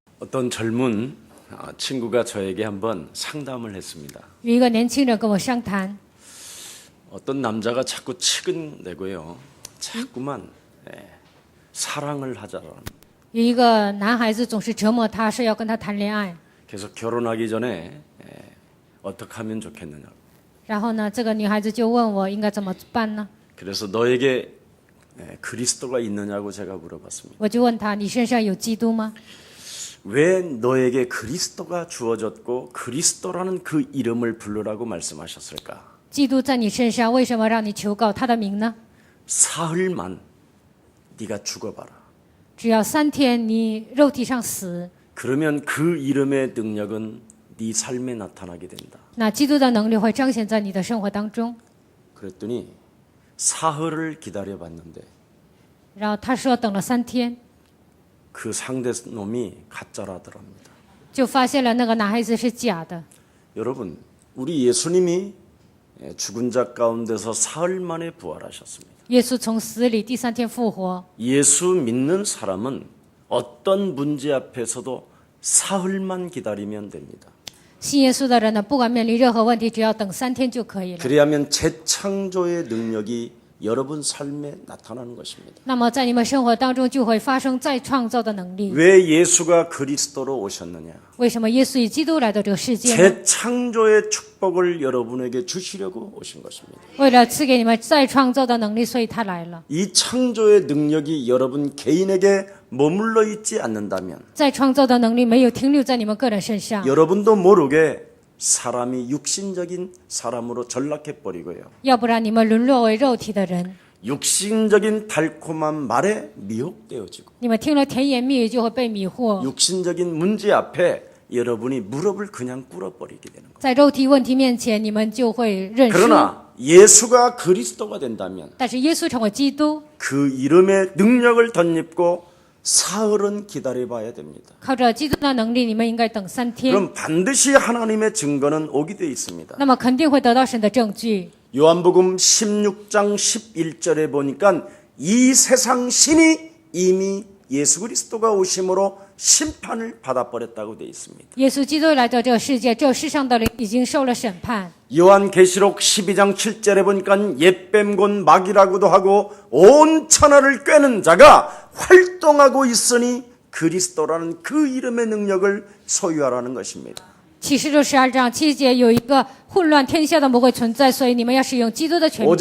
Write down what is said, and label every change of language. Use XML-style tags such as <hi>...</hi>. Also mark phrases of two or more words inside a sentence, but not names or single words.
<ko>어떤 젊은 친구가 저에게 한번 상담을 했습니다.</ko> <zh>有一个年轻人跟我商谈，</zh> <ko>어떤 남자가 자꾸 치근대고요. 자꾸만 사랑을 하자라는.</ko> <zh>有一个男孩子总是折磨他，说要跟他谈恋爱。</zh> <ko>계속 결혼하기 전에 어떻게 하면 좋겠느냐.</ko> <zh>然后呢，这个女孩子就问我应该怎么办呢？</zh> <ko>그래서 너에게 그리스도가 있느냐고 제가 물어봤습니다.</ko> <zh>我就问他，你身上有基督吗？</zh> <ko>왜 너에게 그리스도가 주어졌고 그리스도라는 그 이름을 부르라고 말씀하셨을까?</ko> <zh>基督在你身上，为什么让你求告他的名呢？</zh> <ko>사흘만 네가 죽어봐라.</ko> <zh>只要3天，你肉体上死，</zh> <ko>그러면 그 이름의 능력은 네 삶에 나타나게 된다.</ko> <zh>那基督的能力会彰显在你的生活当中。</zh> <ko>그랬더니 사흘을 기다려봤는데</ko> <zh>然后他说等了3天，</zh> <ko>그 상대 놈이 가짜라더랍니다.</ko> <zh>就发现了那个男孩子是假的。</zh> <ko>여러분, 우리 예수님이 죽은 자 가운데서 사흘 만에 부활하셨습니다.</ko> <zh>耶稣从死里第3天复活。</zh> <ko>예수 믿는 사람은 어떤 문제 앞에서도 사흘만 기다리면 됩니다.</ko> <zh>信耶稣的人呢，不管面临任何问题，只要等3天就可以了。</zh> <ko>그래야면 재창조의 능력이 여러분 삶에 나타나는 것입니다.</ko> <zh>那么在你们生活当中就会发生再创造的能力。</zh> <ko>왜 예수가 그리스도로 오셨느냐?</ko> <zh>为什么耶稣以基督来到这个世界呢？</zh> <ko>재창조의 축복을 여러분에게 주시려고 오신 것입니다.</ko> <zh>为了赐给你们再创造的能力，所以他来了。</zh> <ko>이 창조의 능력이 여러분 개인에게 머물러 있지 않는다면</ko> <zh>再创造的能力没有停留在你们个人身上，</zh> <ko>여러분도 모르게 사람이 육신적인 사람으로 전락해 버리고요.</ko> <zh>要不然你们沦落为肉体的人，</zh> <ko>육신적인 달콤한 말에 미혹되어지고</ko> <zh>你们听了甜言蜜语就会被迷惑，</zh> <ko>육신적인 문제 앞에 여러분이 무릎을 그냥 꿇어버리게 되는 거예요.</ko> <zh>在肉体问题面前，你们就会认输。</zh> <ko>그러나 예수가 그리스도가 된다면</ko> <zh>但是耶稣成为基督，</zh> <ko>그 이름의 능력을 덧입고 사흘은 기다려봐야 됩니다.</ko> <zh>靠着基督的能力，你们应该等3天，</zh> <ko>그럼 반드시 하나님의 증거는 오게 되어 있습니다.</ko> <zh>那么肯定会得到神的证据。</zh> <ko>요한복음 16장 11절에 보니까 이 세상 신이 이미 예수 그리스도가 오심으로 심판을 받아버렸다고 되어 있습니다.</ko> <zh>耶稣基督来到这个世界，这世上的灵已经受了审判。</zh> <ko>요한계시록 12장 7절에 보니까 옛뱀 곧 마귀라고도 하고 온 천하를 꿰는 자가 활동하고 있으니 그리스도라는 그 이름의 능력을 소유하라는 것입니다.</ko> <zh>启示录12章7节有一个混乱天下的魔鬼存在，所以你们要使用基督的权柄。</zh>